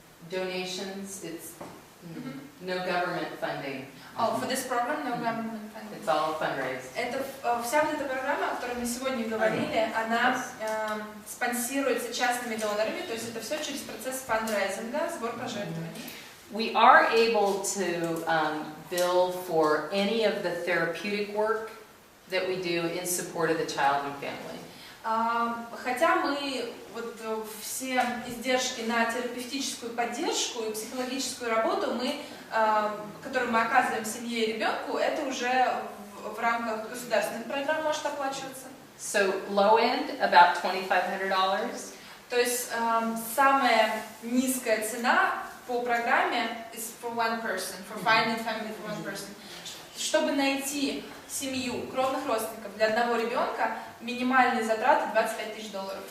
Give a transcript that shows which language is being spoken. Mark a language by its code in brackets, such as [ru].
[en] Donations, it's no government funding. Oh, for this program, no government funding. It's all fundraised. [ru] Это вся вот эта программа, о которой мы сегодня говорили, она спонсируется частными донорами, то есть это все через процесс фандрайзинга, сбор пожертвований. [en] We are able to bill for any of the therapeutic work that we do in support of the child and family. [ru] Хотя мы вот все издержки на терапевтическую поддержку и психологическую работу, которую мы оказываем семье и ребенку, это уже в рамках государственных программ может оплачиваться. [en] So low end, about $2,500. [ru] То есть самая низкая цена по программе [en] is for one person, [ru] for finding family for one person. Чтобы найти семью кровных родственников для одного ребенка, минимальные затраты $25 000.